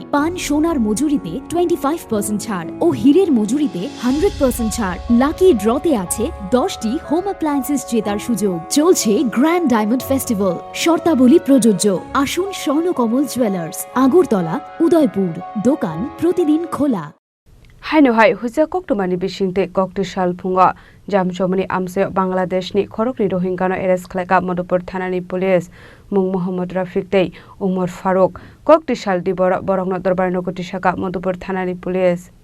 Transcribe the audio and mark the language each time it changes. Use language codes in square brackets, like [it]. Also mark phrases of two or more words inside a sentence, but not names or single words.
[bn] পান সোনার মজুরিতে 25% ছাড় ও হীরের মজুরিতে 100% ছাড়। লাকি ড্রতে আছে 10টি [en] home appliances [bn] জেতার সুযোগ। চলছে [en] grand diamond festival. [bn] শর্তাবলী প্রযোজ্য। আসুন স্বর্ণকমল জুয়েলার্স, আগরতলা, উদয়পুর। দোকান প্রতিদিন খোলা। [trp] Haino hai huja koktomani bisingte Koktisal Phungo jamjomani amse Bangladeshni Khoroknwi Rohingya no arrest Khlaikha Madhupur Thanani police mung Mohammad Rafiq tei Umar Faruk Koktisal dibora borokno darbar nokoti shaka Madhupur Thanani police